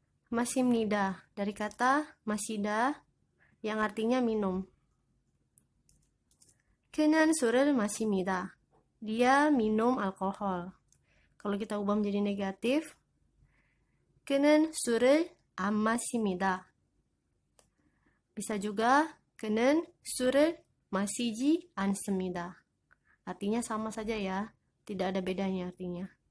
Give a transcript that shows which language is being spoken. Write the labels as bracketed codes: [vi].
[id] Masimnida dari kata masida yang artinya minum. [ko] 그는 술을 마십니다. [id] Dia minum alkohol. Kalau kita ubah menjadi negatif, [ko] 그는 술을 안 마십니다. [id] Bisa juga [ko] 그는 술을 마시지 않습니다. [id] Artinya sama saja ya, tidak ada bedanya artinya.